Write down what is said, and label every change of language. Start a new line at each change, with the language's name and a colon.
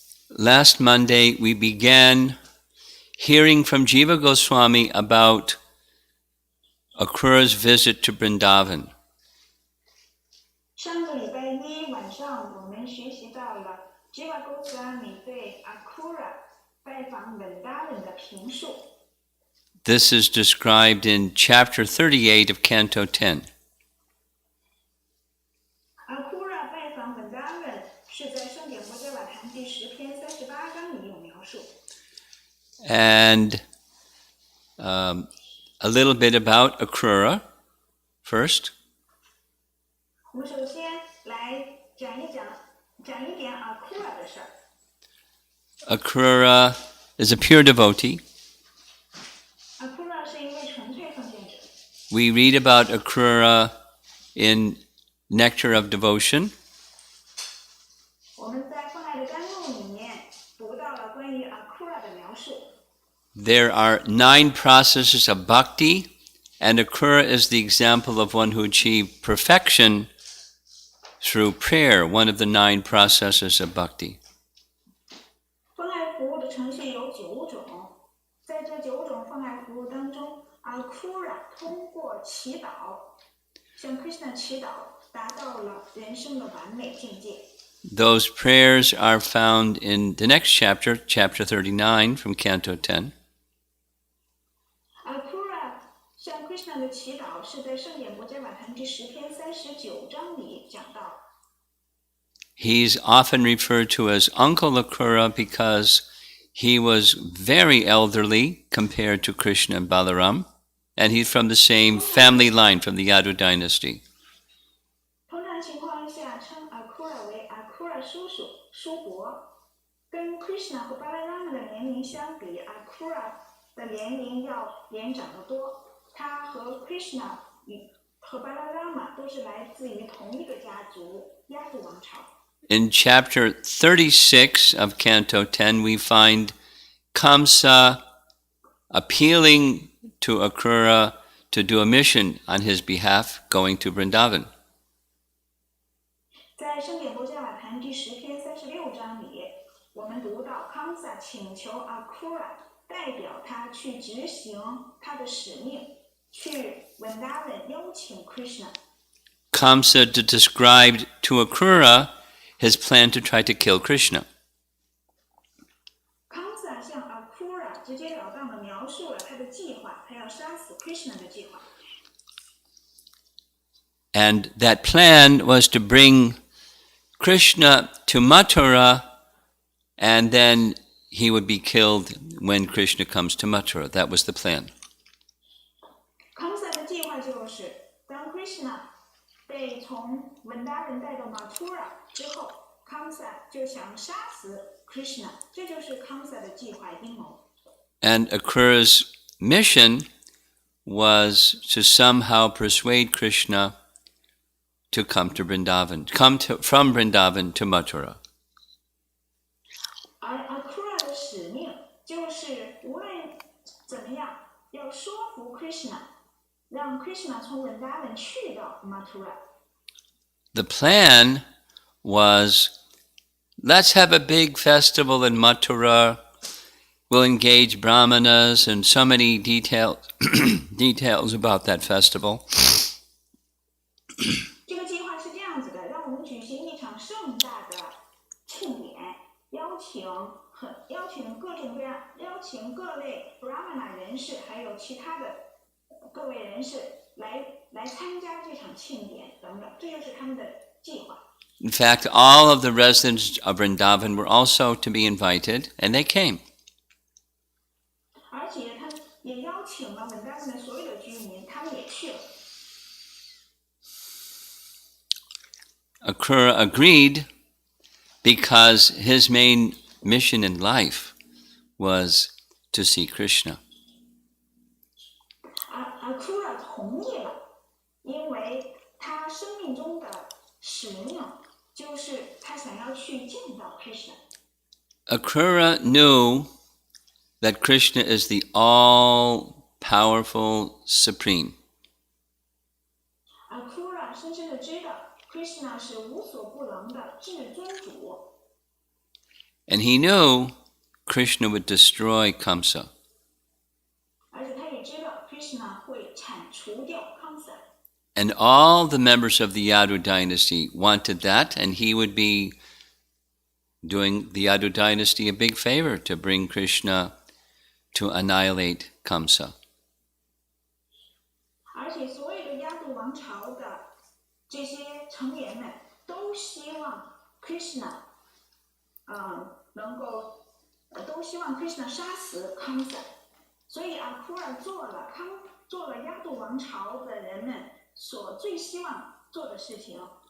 English: last Monday we began hearing from Jiva Goswami about Akrura's visit to Vrindavan.
Chinese: 上个礼拜一晚上，我们学习到了 Jiva Goswami 对 Akura 拜访 Vrindavan 的评述。
English: This is described in chapter 38 of Canto 10.
Chinese: Akura 拜访 Vrindavan 是在圣典国家法坛第10篇38章里有描述。
English: And a little bit about Akrura first.
Chinese: 我们首先来讲一点 Akura 的事儿。
English: Akrura is a pure devotee.
Chinese: Akura 是一位纯粹奉献者。
English: We read about Akrura in Nectar of Devotion.
Chinese: 我们在奉爱的甘露里面读到了关于 Akura 的描述。
English: There are 9 processes of bhakti, and Akrura is the example of one who achieved perfection through prayer, one of the 9 processes of bhakti.
Chinese: 奉爱服务的程序有9种，在这9种奉爱服务当中 ，Akura 通过祈祷，向 Krishna 祈祷，达到了人生的完美境界。
English: Those prayers are found in the next chapter, chapter 39 from Canto 10.
Chinese: Akura 向 Krishna 的祈祷是在圣典国家法坛第10篇39章里讲到。
English: He's often referred to as Uncle Akrura because he was very elderly compared to Krishna and Balaram, and he's from the same family line, from the Yadu dynasty.
Chinese: 通常情况下称 Akura 为 Akura 叔叔、叔伯，跟 Krishna 和 Balarama 的年龄相比 ，Akura 的年龄要年长得多。他和 Krishna 和 Balarama 都是来自于同一个家族——亚度王朝。
English: In chapter 36 of Canto 10, we find Kamsa appealing to Akrura to do a mission on his behalf, going to Vrindavan.
Chinese: 在圣典国家法坛第10篇36章里，我们读到 Kamsa 请求 Akura 代表他去执行他的使命，去 Vrindavan 邀请 Krishna。
English: Kamsa described to Akrura his plan to try to kill Krishna.
Chinese: Kamsa 向 Akura 直截了当地描述了他的计划，他要杀死 Krishna 的计划。
English: And that plan was to bring Krishna to Mathura, and then he would be killed when Krishna comes to Mathura. That was the plan.
Chinese: Kamsa 的计划就是当 Krishna 被从 Vrindavan 带到 Mathura 之后 ，Kamsa 就想杀死 Krishna， 这就是 Kamsa 的计划阴谋。
English: And Akrura's mission was to somehow persuade Krishna to come to Vrindavan, from Vrindavan to Mathura.
Chinese: 而 Akura 的使命就是无论怎么样，要说服 Krishna， 让 Krishna 从 Vrindavan 去到 Mathura。
English: The plan was, let's have a big festival in Mathura. We'll engage brahmanas and so many details about that festival.
Chinese: 这个计划是这样子的，让我们举行一场盛大的庆典，邀请各类 brahmana 人士，还有其他的各位人士来参加这场庆典等等，这就是他们的计划。
English: In fact, all of the residents of Vrindavan were also to be invited, and they came.
Chinese: 而且他也邀请了 Vrindavan 的所有的居民，他们也去了。
English: Akrura agreed because his main mission in life was to see Krishna.
Chinese: Akura 同意了，因为他生命中的使命就是他想要去见到 Krishna。
English: Akrura knew that Krishna is the all-powerful Supreme.
Chinese: Akura 深深的知道 Krishna 是无所不能的至尊主。
English: And he knew Krishna would destroy Kamsa.
Chinese: 而且他也知道 Krishna 会铲除掉 Kamsa。
English: And all the members of the Yadu dynasty wanted that, and he would be doing the Yadu dynasty a big favor to bring Krishna to annihilate Kamsa.
Chinese: 而且所有的亚度王朝的这些成员们都希望 Krishna 能够都希望 Krishna 杀死 Kamsa， 所以阿库尔做了亚度王朝的人们所最希望做的事情。